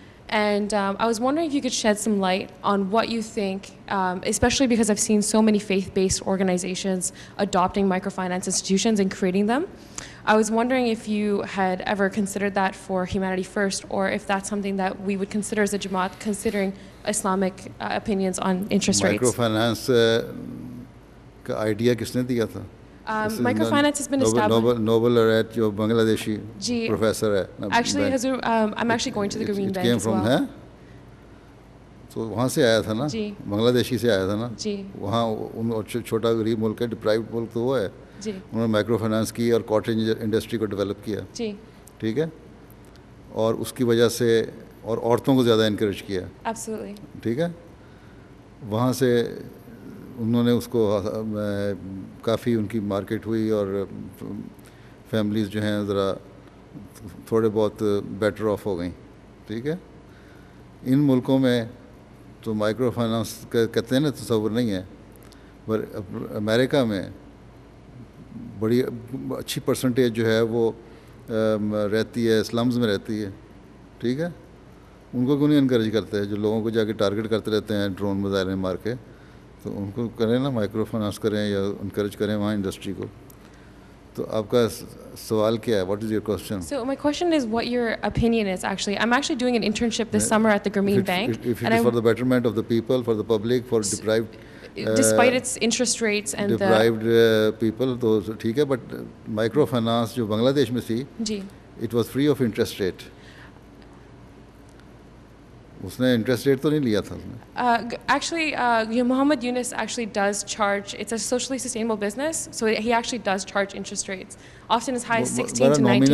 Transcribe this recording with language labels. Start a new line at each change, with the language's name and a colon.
English: And I was wondering if you could shed some light on what you think, especially because I've seen so many faith-based organizations adopting microfinance institutions and creating them. I was wondering if you had ever considered that for Humanity First, or if that's something that we would consider as a Jamaat, considering Islamic opinions on interest rates.
Urdu: Microfinance کا idea کس نے دیا تھا؟
English: Microfinance has been established.
Urdu: Nobel laureate جو بنگلہ professor ہے.
English: Actually, Hazur, I'm actually going to the Grameen Bank as well.
Urdu: تو وہاں سے آیا تھا نا, بنگلہ دیشی سے آیا تھا نا. وہاں چھوٹا غریب ملک ہے, ڈپرائیوڈ ملک تو وہ ہے. انہوں نے مائکرو فائنانس کی اور کاٹیج انڈسٹری کو ڈیولپ کیا. ٹھیک ہے. اور اس کی وجہ سے اور عورتوں کو زیادہ انکریج کیا. ٹھیک ہے. وہاں سے انہوں نے اس کو کافی ان کی مارکیٹ ہوئی اور فیملیز جو ہیں ذرا تھوڑے بہت بیٹر آف ہو گئیں. ٹھیک ہے. ان ملکوں میں تو مائکرو فائنانس کہتے ہیں نا, تصور نہیں ہے, پر امریکہ میں بڑی اچھی پرسنٹیج جو ہے وہ رہتی ہے سلمز میں رہتی ہے. ٹھیک ہے. ان کو کیوں نہیں انکریج کرتے ہیں, جو لوگوں کو جا کے ٹارگیٹ کرتے رہتے ہیں ڈرون میزائل مار کے, تو ان کو کریں نا, مائکرو فائنانس کریں یا انکریج کریں وہاں انڈسٹری کو. تو آپ کا سوال کیا ہے؟
English: What is your question? So my question is what your opinion is actually. I'm actually doing an internship this summer at the Grameen Bank. If it is for the betterment of the people, for the public, for deprived... Despite its interest rates and deprived people,
Urdu: تو ٹھیک ہے, but micro finance جو بنگلہ دیش میں تھی,
English: it was free of interest rate.
Urdu: اس نے interest rate تو نہیں لیا تھا.
English: Actually, Muhammad Yunus actually does charge, it's a socially sustainable business, so he actually does charge interest rates, often as high as 16 to 19%.